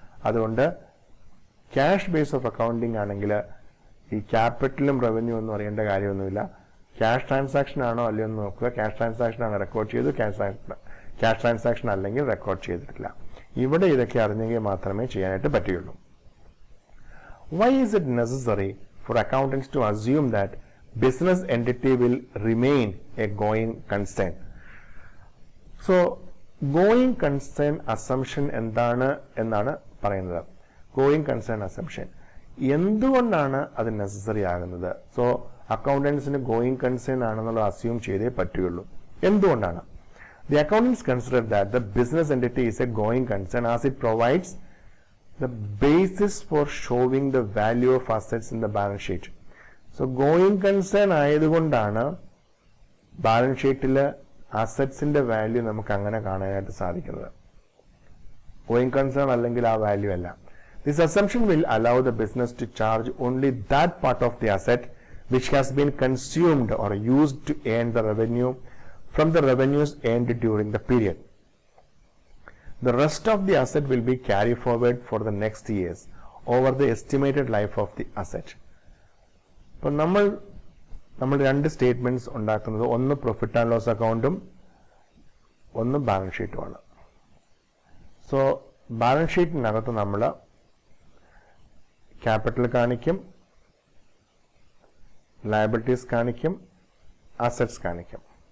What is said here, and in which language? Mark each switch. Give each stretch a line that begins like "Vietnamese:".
Malayalam: അതുകൊണ്ട് cash base of accounting ആണെങ്കിൽ ഈ ക്യാപിറ്റലും റവന്യൂ ഒന്നും അറിയേണ്ട കാര്യമൊന്നുമില്ല. ക്യാഷ് ട്രാൻസാക്ഷൻ ആണോ അല്ലയോ എന്ന് നോക്കുക. ക്യാഷ് ട്രാൻസാക്ഷൻ ആണ് റെക്കോർഡ് ചെയ്തു, ക്യാഷ് ട്രാൻസാക്ഷൻ അല്ലെങ്കിൽ റെക്കോർഡ് ചെയ്തിട്ടില്ല. ഇവിടെ ഇതൊക്കെ അറിഞ്ഞെങ്കിൽ മാത്രമേ ചെയ്യാനായിട്ട് പറ്റുകയുള്ളൂ.
English: Why is it necessary for accountants to assume that business entity will remain a going concern?
Malayalam: So, going concern assumption എന്നാണ് പറയുന്നത്. Going concern assumption എന്തുകൊണ്ടാണ് അത് നെസസറി ആകുന്നത്? സോ അക്കൗണ്ടൻസിന് ഗോയിങ് കൺസേൺ ആണെന്നുള്ള അസ്യൂം ചെയ്തേ പറ്റുകയുള്ളൂ. എന്തുകൊണ്ടാണ്?
English: The accountants consider that the business entity is a going concern as it provides the basis for showing the value of assets in the balance sheet.
Malayalam: So going concern ആയതുകൊണ്ടാണ് balance ഷീറ്റിൽ അസറ്റ്സിന്റെ value നമുക്ക് അങ്ങനെ കാണാനായിട്ട് സാധിക്കുന്നത്. Going concern അല്ലെങ്കിൽ ആ value അല്ല.
English: This assumption will allow the business to charge only that part of the asset which has been consumed or used to earn the revenue from the revenues earned during the period. The rest of the asset will be carried forward for the next years over the estimated life of the asset.
Malayalam: അപ്പോൾ നമ്മൾ രണ്ട് statements ഉണ്ടാക്കുന്നത്, ഒന്ന് profit and loss അക്കൗണ്ടും ഒന്ന് balance ഷീറ്റുമാണ്. So balance ഷീറ്റിനകത്ത് നമ്മൾ capital കാണിക്കും, liabilities കാണിക്കും, അസറ്റ്സ് കാണിക്കും.